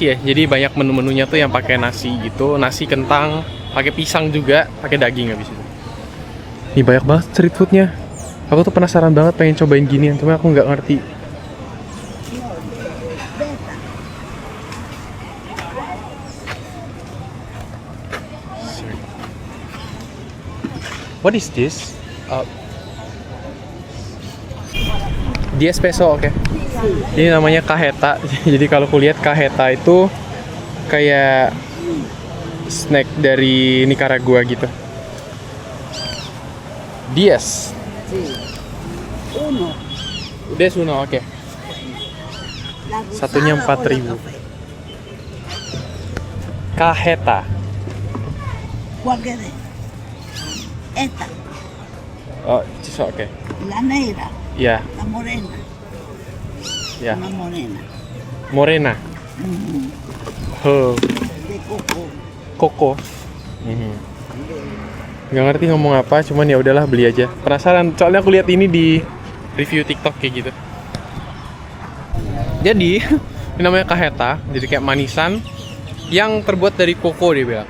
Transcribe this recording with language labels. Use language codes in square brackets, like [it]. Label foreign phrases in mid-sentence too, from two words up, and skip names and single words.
[id] ya, jadi banyak menu-menunya tuh yang pakai nasi gitu, nasi kentang, pakai pisang juga, pakai daging habis itu. Ini banyak banget [en] street foodnya. [id] Aku tuh penasaran banget pengen cobain ginian, cuma aku nggak ngerti. [en] What is this? [id] Dia espresso, oke. Ini namanya cajeta. Jadi kalau kulihat cajeta itu kayak snack dari Nicaragua gitu. [es] Diez. Uno. [id] Udah uno, oke. Satunya 4.000. Cajeta. [es] ¿Cuál querés? Esta, [id] Oh, ciso, oke. [es] la negra, [id] Ya, [es] la morena. [id] ya. [es] Una morena. Morena. Ujú. Huh. De coco. [id] Koko. Nggak ngerti ngomong apa, cuman ya udahlah beli aja. Penasaran, soalnya aku lihat ini di review TikTok kayak gitu. Jadi, ini namanya cajeta, jadi kayak manisan yang terbuat dari koko dia bilang.